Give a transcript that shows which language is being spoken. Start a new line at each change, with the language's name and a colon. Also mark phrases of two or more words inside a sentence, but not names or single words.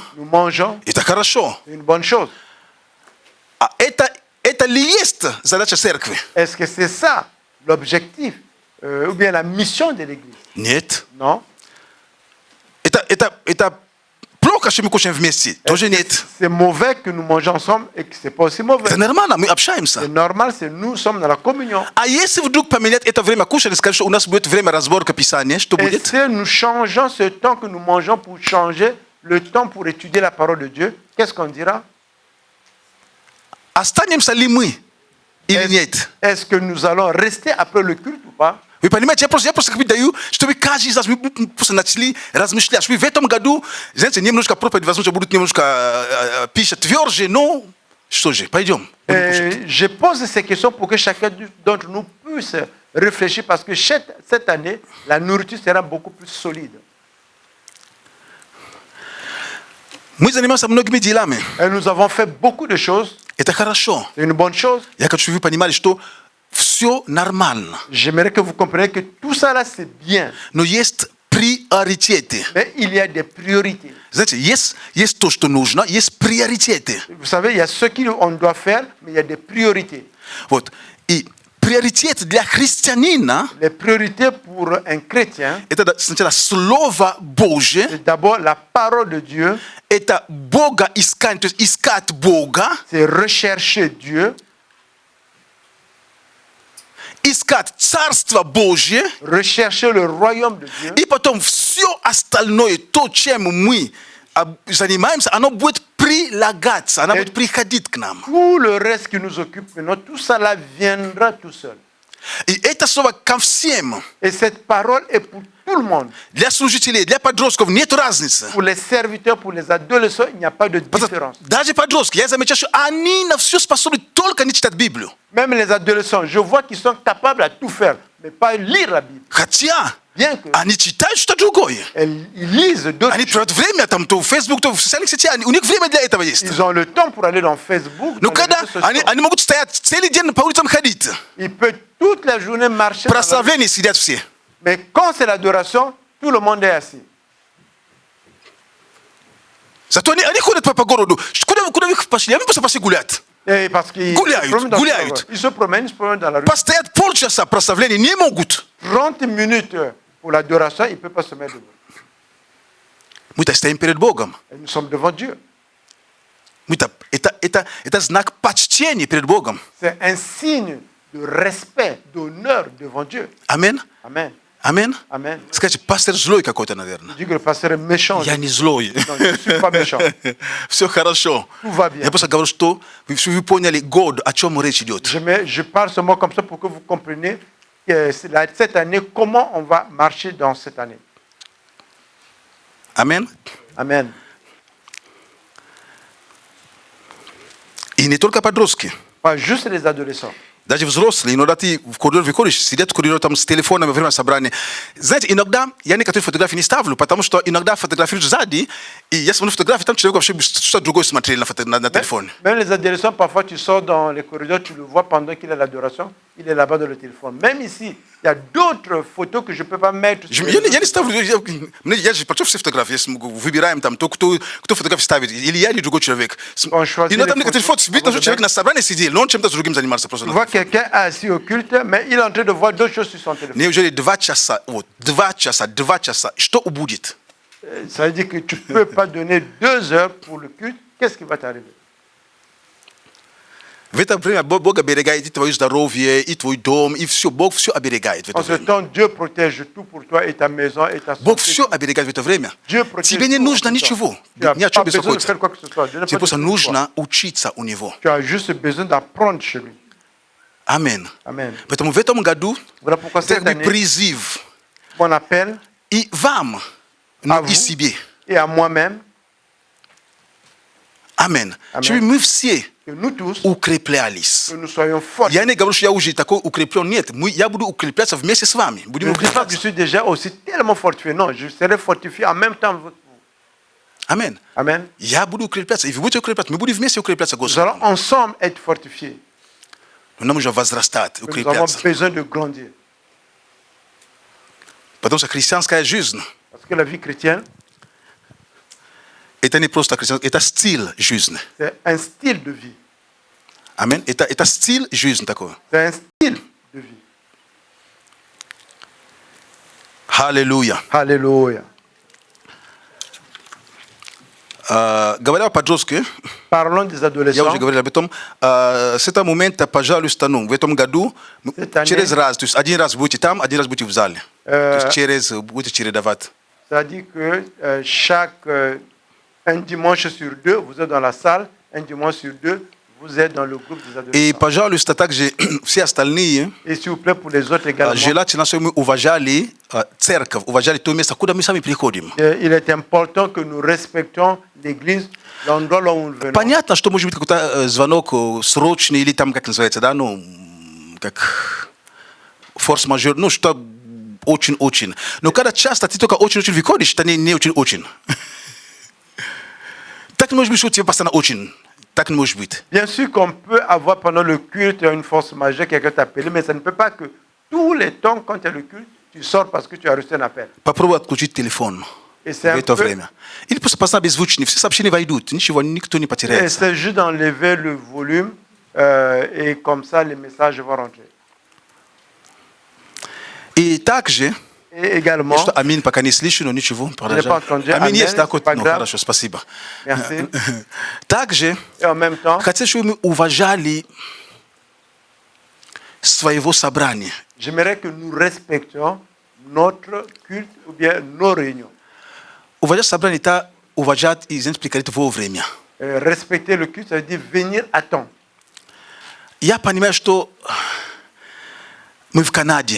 French: nous mangeons,
Russian: это хорошо.
French: c'est une bonne chose.
Russian: А это ли есть задача церкви?
French: Est-ce que c'est ça l'objectif ou bien la mission de l'Église?
Russian: Нет.
French: Non.
Russian: Это плохо, что мы кушаем вместе. Тоже нет.
French: C'est mauvais que nous mangeons ensemble et que c'est pas aussi mauvais.
Russian: Это нормально, мы общаемся.
French: C'est normal, c'est nous sommes dans la communion.
Russian: А если вдруг поменять это время кушания, скажем, что у нас будет время разборка Писания, что
French: Et
Russian: будет?
French: si nous changeons ce temps que nous mangeons pour changer le temps pour étudier la parole de Dieu, qu'est-ce qu'on dira?
Russian: Останемся ли мы или нет?
French: Est-ce que nous allons rester après le culte ou pas?
Russian: Вы понимаете, я просто как бы даю, чтобы каждый из нас мы просто начали размышлять. Чтобы в этом году, знаете, немножко проповедь, возможно, будут немножко пища тверже, но что же, пойдем.
French: Je pose ces questions pour que chacun d'entre nous puisse réfléchir parce que cette année, la nourriture sera beaucoup plus solide.
Russian: Мы занимаемся многими делами.
French: Et nous avons fait beaucoup de choses.
Russian: Это хорошо.
French: C'est une bonne chose.
Russian: Я хочу, чтобы вы понимали, что все нормально.
French: J'aimerais que vous compreniez que tout ça là, c'est bien.
Russian: Но есть приоритеты.
French: Mais il y a des priorités.
Russian: Знаете, есть то, что нужно, есть приоритеты.
French: Vous savez, il y a ce qu'on doit faire, mais il y a des priorités.
Russian: Вот. И приоритет для христианина
French: Les priorités pour un chrétien,
Russian: это сначала Слово Божье,
French: c'est d'abord la parole de Dieu,
Russian: это Бога искать, то есть искать Бога,
French: c'est rechercher Dieu,
Russian: искать Царство Божье,
French: rechercher le royaume de Dieu.
Russian: и потом все остальное, то, чем мы занимаемся, оно будет прилагаться, оно будет приходить к нам.
French: Tout le reste qui nous occupe maintenant, tout ça là viendra tout seul. I eta sova kamsiem. Et cette parole est pour tout le monde.
Russian: Для служителей, для подростков нет разницы.
French: Pour les serviteurs, pour les adolescents, il n'y a pas de différence.
Russian: Даже подростки, я замечаю, что они на все способны только не читать Библию.
French: Même les adolescents, je vois qu'ils sont capables à tout faire, mais pas lire la Bible.
Russian: Хотя
French: Bien que
Russian: они читают что-то другое.
French: ils lisent d'autres
Russian: Они
French: choses.
Russian: тратят время там, то в Facebook, то в социальных сетях. У них время для этого есть.
French: Ils ont le temps pour aller dans Facebook,
Russian: Ну
French: dans les
Russian: когда
French: réseaux sociaux.
Russian: они могут стоять целый день по улицам ходить.
French: Ils peuvent toute la journée marcher. Dans la rue.
Russian: Прославление сидят все.
French: Mais quand c'est l'adoration, tout le monde est assis.
Russian: Зато они ходят по городу. Куда вы их пошли? Они просто пошли гулять.
French: Et parce qu'ils
Russian: Гуляют,
French: se promènent dans
Russian: гуляют.
French: la rue. Ils se promènent dans la rue.
Russian: Постоят полчаса прославления не могут.
French: 30 minutes pour l'adoration, ils ne peuvent pas se mettre debout.
Russian: Мы-то стоим перед Богом.
French: Et nous sommes devant Dieu.
Russian: Это знак почтения перед Богом.
French: C'est un signe de respect, d'honneur devant Dieu.
Russian: Амин.
French: Amen.
Russian: Амин.
French: Amen.
Russian: Скажите, пастор злой какой-то, наверное.
French: Je dis que le pasteur est méchant.
Russian: Я не злой.
French: Non, je ne suis pas méchant.
Russian: Все хорошо.
French: Tout va bien.
Russian: Я просто говорю, что вы поняли год, о чем речь идет.
French: Je parle ce mot comme ça pour que vous compreniez que cette année, comment on va marcher dans cette année.
Russian: Амин.
French: Amen.
Russian: И не только подростки.
French: Pas juste les adolescents.
Russian: Даже взрослые, иногда ты в коридор выходишь, сидят в коридоре там с телефоном во время собрания. Знаете, иногда я некоторые фотографии не ставлю, потому что иногда фотографируют сзади, и я смотрю фотографии, там человек вообще что-то другое смотрел на телефоне.
French: Même les adolescents, parfois tu sors dans les corridors, tu le vois pendant qu'il est à l'adoration, il est là-bas dans le téléphone. Même ici, il y a d'autres photos que je ne peux pas mettre. Sur les
Russian: Я не
French: réseaux
Russian: ставлю, я же почти все фотографии, выбираем там, кто фотографии ставит, или я, или другой человек.
French: On choisit
Russian: Иногда
French: les
Russian: некоторые
French: photos.
Russian: фото, видно, что человек на собрании сидел, но он чем-то другим занимался просто.
French: Tu vois quelqu'un assis au culte, mais il est en train de voir d'autres choses sur son téléphone.
Russian: Неужели 2 часа, вот, 2 часа, что будет?
French: Ça veut dire que tu ne peux pas donner 2 heures pour le culte. Qu'est-ce qui va t'arriver?
Russian: В это время Бог оберегает и твое здоровье, и твой дом, и все. Бог все оберегает в это
French: En ce
Russian: время.
French: temps, Dieu protège tout pour toi et ta maison et ta
Russian: Бог
French: santé.
Russian: все оберегает в это время.
French: Dieu protège
Russian: Тебе не
French: tout en
Russian: нужно
French: ce temps.
Russian: ничего,
French: Tu n'as
Russian: ни о чем
French: pas besoin de faire
Russian: беспокоиться.
French: quoi que ce soit. Dieu n'a
Russian: Тебе
French: pas
Russian: просто
French: besoin de toi.
Russian: нужно учиться у Него.
French: Tu as juste besoin d'apprendre chez lui.
Russian: Амин.
French: Amen.
Russian: Поэтому в этом году
French: Voilà pourquoi
Russian: это
French: cette
Russian: как бы
French: année,
Russian: призыв
French: mon appel
Russian: и вам,
French: à
Russian: но
French: vous
Russian: и себе.
French: et à moi-même,
Russian: Амин.
French: Amen.
Russian: Чтобы мы все
French: que nous tous,
Russian: укреплялись.
French: que nous soyons forts.
Russian: Я не говорю, что я уже такой укреплен, нет. Я буду укрепляться вместе с вами.
French: Je
Russian: Будем
French: ne dis pas que je
Russian: укрепляться.
French: suis déjà aussi tellement fortifié. Non, je serai fortifié en même temps. avec vous.
Russian: Амин.
French: Amen.
Russian: Я буду укрепляться, и вы будете укрепляться. Мы будем вместе укрепляться,
French: Nous
Russian: Господи.
French: allons ensemble être fortifiés.
Russian: Нам нужно возрастать,
French: Nous avons
Russian: укрепляться.
French: besoin de grandir.
Russian: Потому что христианская жизнь
French: Parce que la vie chrétienne,
Russian: это не просто христианская, это стиль жизни.
French: c'est un style de vie.
Russian: Амин. Это стиль жизни такой.
French: C'est un style de vie.
Russian: Аллилуйя.
French: Alléluia.
Russian: Говоря о подростке,
French: Parlons des
Russian: я
French: adolescents.
Russian: уже говорил об этом, с этого момента, пожалуйста, в этом году,
French: Cette année-
Russian: через раз, то есть один раз будете там, один раз будете в зале. То есть будете чередовать.
French: C'est-à-dire que un dimanche sur 2, vous êtes dans la salle, un dimanche sur 2, vous êtes dans le groupe des
Russian: И,
French: adolescents.
Russian: пожалуйста, также все остальные,
French: Et s'il vous plaît, pour les autres également,
Russian: желательно, чтобы мы уважали церковь, уважали то место, куда мы сами приходим.
French: il est important que nous respectons l'église, l'endroit là où nous venons.
Russian: Понятно, что может быть какой-то звонок срочный или там, как называется, да, ну, как форс-мажор, ну, что очень-очень. Но когда часто ты только очень-очень выходишь, это не очень-очень. Так не может быть, что тебе постоянно очень. Так не может быть.
French: Bien sûr qu'on peut avoir pendant le culte une force majeure, quelqu'un t'appeler, mais ça ne peut pas que tous les temps, quand il y a le culte, tu sors parce que tu as reçu un appel.
Russian: Попробуй отключить телефон
French: Et
Russian: в
French: c'est un
Russian: это
French: peu,
Russian: время. Или просто поставь беззвучный, все сообщения войдут, ничего, никто не
French: et
Russian: потеряется.
French: c'est juste d'enlever le volume et comme ça les messages vont rentrer.
Russian: И также,
French: Et également,
Russian: что Амин пока не слышу, но ничего, продолжай.
French: pas entendu.
Russian: Амин
French: Amen,
Russian: есть, да,
French: c'est pas
Russian: ну,
French: grave.
Russian: хорошо, спасибо.
French: merci.
Russian: Также,
French: Et en même temps,
Russian: хотел, чтобы мы уважали своего собрания.
French: j'aimerais que nous respections notre culte ou bien nos réunions.
Russian: Уважать собрание, это уважать и знаете, приходить вовремя.
French: Respecter le culte, ça veut dire venir à temps.
Russian: Я понимаю, что mu Canada.